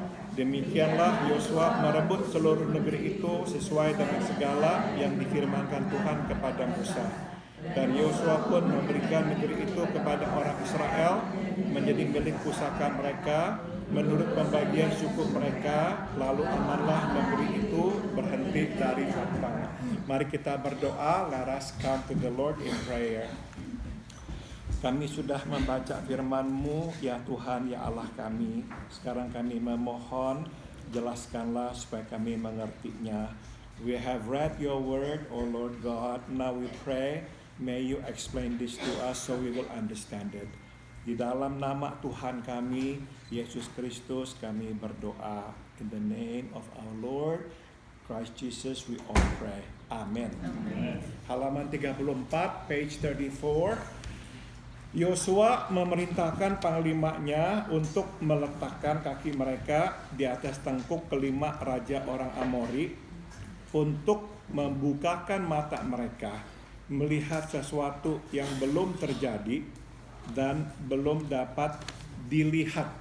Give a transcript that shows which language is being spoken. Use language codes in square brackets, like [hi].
[id] Demikianlah Yosua merebut seluruh negeri itu sesuai dengan segala yang difirmankan Tuhan kepada Musa. Dan Yosua pun memberikan negeri itu kepada orang Israel menjadi milik pusaka mereka menurut pembagian suku mereka. Lalu amanlah negeri itu berhenti dari perang. Mari kita berdoa. [en] Let us come to the Lord in prayer. [id] Kami sudah membaca firman-Mu, ya Tuhan, ya Allah kami. Sekarang kami memohon, jelaskanlah supaya kami mengertinya. [en] We have read your word, O Lord God. Now we pray, may you explain this to us so we will understand it. [id] Di dalam nama Tuhan kami, Yesus Kristus, kami berdoa. [en] In the name of our Lord, Christ Jesus, we all pray. [id] Amen. Halaman 34, [en] page 34. [id] Yosua memerintahkan panglimanya untuk meletakkan kaki mereka di atas tengkuk kelima raja orang Amori untuk membukakan mata mereka melihat sesuatu yang belum terjadi dan belum dapat dilihat.